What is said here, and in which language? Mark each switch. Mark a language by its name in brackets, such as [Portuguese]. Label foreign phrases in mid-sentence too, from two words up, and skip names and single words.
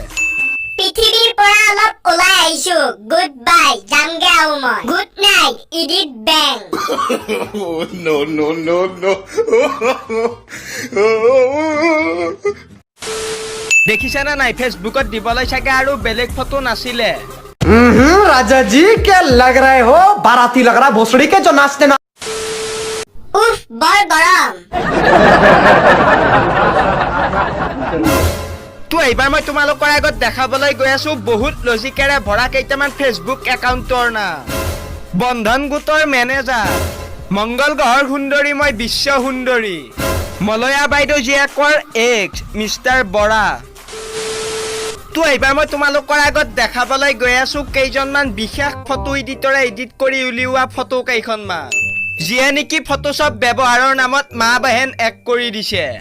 [Assamese] পৃথিৱীৰ পৰা অলপ ওলাই আহিছো [English] good bye [Assamese] যামগে আৰু মই [English] good night [Assamese] ইডিট বেং [English] no no no no [Assamese] দেখিছানে নাই ফেসবুকত দিবলৈ চাগে আৰু বেলেগ ফটো নাছিলে [Hindi] राजा जी क्या लग रहे हो बाराती लग रहा भोसड़ी के जो नाचते ना [Assamese] উফ বৰ গৰম তো এইবাৰ মই তোমালোকৰ আগত দেখাবলৈ গৈ আছো বহুত লজিকেৰে ভৰা কেইটামান ফেসবুক একাউণ্টৰ নাম বন্ধন গোটৰ মেনেজাৰ মংগল গ্ৰহৰ সুন্দৰী মই বিশ্ব সুন্দৰী মলয়া বাইদেউ জীয়েকৰ এক্স মিষ্টাৰ বৰা তো এইবাৰ মই তোমালোকৰ আগত দেখাবলৈ গৈ আছো কেইজনমান বিশেষ ফটো এডিটৰে এডিট কৰি উলিওৱা ফটো কেইখনমান যিয়ে নেকি ফটোশ্বপ ব্যৱহাৰৰ নামত [Hindi] माँ बहन एक [Assamese] কৰি দিছে